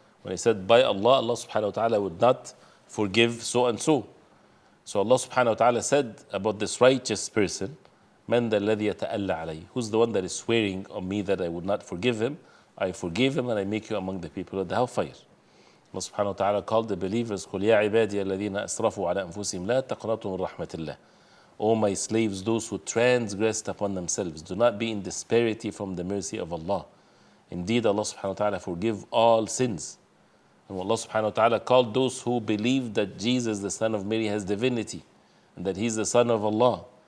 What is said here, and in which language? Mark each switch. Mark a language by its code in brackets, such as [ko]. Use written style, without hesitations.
[en] When he said, by Allah, Allah subhanahu wa ta'ala would not forgive so and so. So Allah subhanahu wa ta'ala said about this righteous person, [ar] Man dha alladhi yata'alla alayhi. [en] Who's the one that is swearing on me that I would not forgive him? I forgive him and I make you among the people of the hellfire. Allah subhanahu wa ta'ala called the believers, [ar] قُلْ يَا عِبَادِيَ الَّذِينَ أَسْرَفُوا عَلَى أَنفُسِهِمْ لَا تَقْنَطُوا مِنْ رَحْمَةِ اللَّهِ. [en] O my slaves, those who transgressed upon themselves, do not be in disparity from the mercy of Allah. Indeed, Allah subhanahu wa ta'ala forgive all sins. And Allah subhanahu wa ta'ala called those who believe that Jesus, the son of Mary, has divinity and that he's the son of Allah.